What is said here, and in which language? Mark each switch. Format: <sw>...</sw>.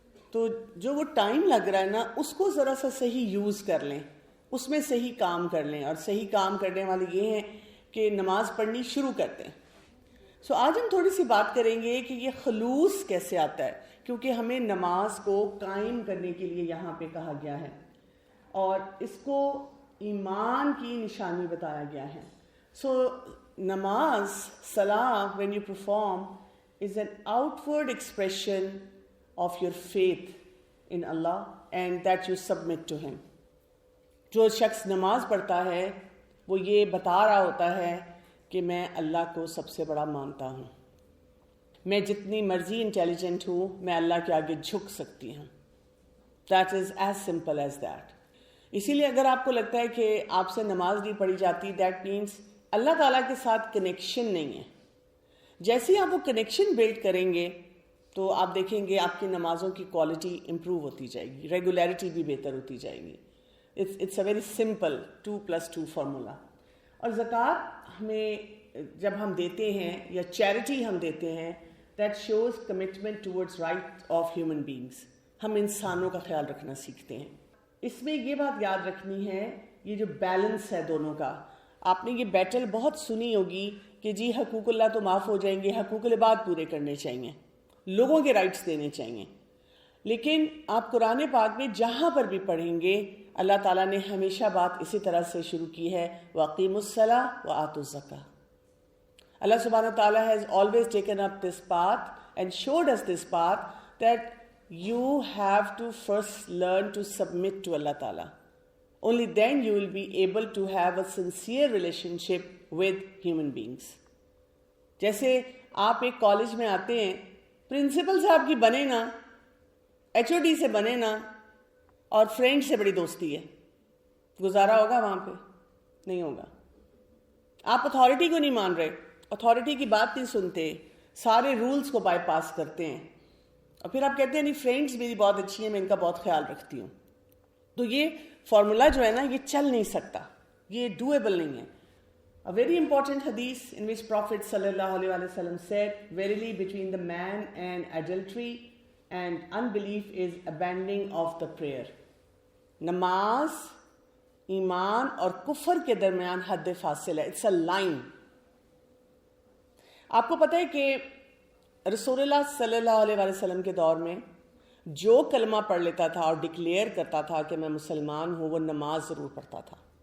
<ur>تو جو وہ ٹائم لگ رہا ہے نا، اس کو ذرا سا صحیح یوز کر لیں، اس میں صحیح کام کر لیں. اور صحیح کام کرنے والے یہ ہیں کہ نماز پڑھنی شروع کرتے ہیں. سو آج ہم تھوڑی سی بات کریں گے کہ یہ خلوص کیسے آتا ہے، کیونکہ ہمیں نماز کو قائم کرنے کے لیے یہاں پہ کہا گیا ہے، اور اس کو ایمان کی نشانی بتایا گیا ہے.</ur> <en>So نماز، صلاح when you perform is an outward expression of your faith in Allah and that you submit to Him.</en> <ur>جو شخص نماز پڑھتا ہے وہ یہ بتا رہا ہوتا ہے کہ میں اللہ کو سب سے بڑا مانتا ہوں، میں جتنی مرضی انٹیلیجنٹ ہوں، میں اللہ کے آگے جھک سکتی ہوں.</ur> <en>That is as simple as that.</en> <ur>اسی لیے اگر آپ کو لگتا ہے کہ آپ سے نماز نہیں پڑھی جاتی،</ur> <en>that means</en> <ur>اللہ تعالیٰ کے ساتھ کنیکشن نہیں ہے. جیسے ہی آپ وہ کنیکشن بلڈ کریں گے تو آپ دیکھیں گے آپ کی نمازوں کی کوالٹی امپروو ہوتی جائے گی، ریگولیرٹی بھی بہتر ہوتی جائے گی.</ur> <en>It's a very simple 2+2 formula.</en> <ur>اور زکوٰۃ ہمیں جب ہم دیتے ہیں یا چیریٹی ہم دیتے ہیں،</ur> <en>That shows commitment towards right of human beings.</en> <ur>ہم انسانوں کا خیال رکھنا سیکھتے ہیں. اس میں یہ بات یاد رکھنی ہے، یہ جو بیلنس ہے دونوں کا. آپ نے یہ بیٹل بہت سنی ہوگی کہ جی حقوق اللہ تو معاف ہو جائیں گے، حقوق العباد پورے کرنے چاہیے، لوگوں کے رائٹس دینے چاہیے. لیکن آپ قرآن پاک میں جہاں پر بھی پڑھیں گے، اللہ تعالیٰ نے ہمیشہ بات اسی طرح سے شروع کی ہے،</ur> <ar>وَأَقِيمُوا الصَّلَاةَ وَآتُوا الزَّكَاةَ.</ar> <en>Allah subhanahu wa ta'ala has always taken up this path and showed us this path that you have to first learn to submit to Allah Ta'ala. Only then you will be able to have a sincere relationship with human beings.</en> <ur>جیسے آپ ایک college میں آتے ہیں، principal صاحب کی بنے نا، HOD سے بنے نا، اور فرینڈ سے بڑی دوستی ہے، گزارا ہوگا وہاں پہ؟ نہیں ہوگا. آپ اتھارٹی کو نہیں مان رہے، اتھارٹی کی بات نہیں سنتے، سارے رولز کو بائی پاس کرتے ہیں، اور پھر آپ کہتے ہیں نہیں فرینڈز میری بہت اچھی ہیں، میں ان کا بہت خیال رکھتی ہوں. تو یہ فارمولا جو ہے نا، یہ چل نہیں سکتا، یہ ڈویبل نہیں ہے.</ur> <en>A very important hadith in which Prophet sallallahu alaihi wasallam said, "Verily between the man and adultery and unbelief is abandoning of the prayer."</en> <ur>نماز ایمان اور کفر کے درمیان حد فاصل ہے.</ur> <en>It's a line.</en> <ur>آپ کو پتہ ہے کہ رسول اللہ صلی اللہ علیہ وسلم کے دور میں جو کلمہ پڑھ لیتا تھا اور ڈکلیئر کرتا تھا کہ میں مسلمان ہوں، وہ نماز ضرور پڑھتا تھا.</ur>